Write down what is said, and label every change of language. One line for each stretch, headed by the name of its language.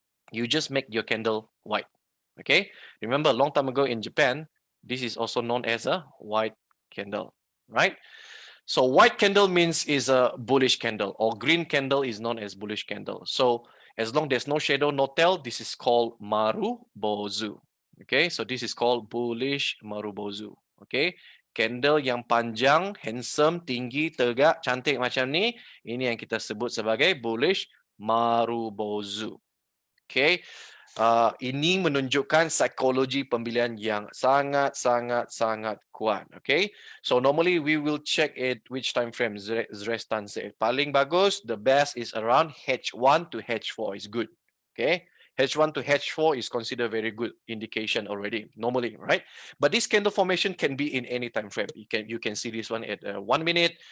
English: You just make your candle white. Okay. Remember, a long time ago in Japan, this is also known as a white candle, right? So white candle means is a bullish candle, or green candle is known as bullish candle. So as long there's no shadow, no tail, this is called marubozu. Okay, so this is called bullish marubozu.
Malay: Okay, candle yang panjang, handsome, tinggi, tegak, cantik macam ni, ini yang kita sebut sebagai bullish marubozu. Okay, ini menunjukkan psikologi pembelian yang sangat kuat.
English: Okay, so normally we will check it which time frame Zrestan said.
Malay: Paling bagus,
English: the best is around H1 to H4 is good. Okay, H1 to H4 is considered very good indication already normally, right? But this candle formation can be in any time frame. You can see this one at 1 minute.